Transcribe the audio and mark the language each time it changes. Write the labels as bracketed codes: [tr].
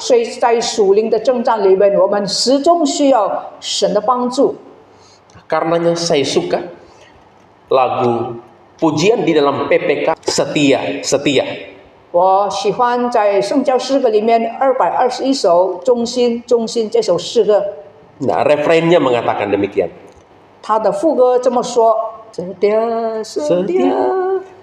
[zh] 所以在属灵的征战里面，我们始终需要神的帮助。 [id] Karenanya saya suka lagu pujian di dalam PPK Setia Setia. [zh] 我喜欢在圣教诗歌里面221首《忠心忠心》这首诗歌， [id] Nah, refrainnya mengatakan demikian. [zh] 它的副歌这么说： [id] Setia setia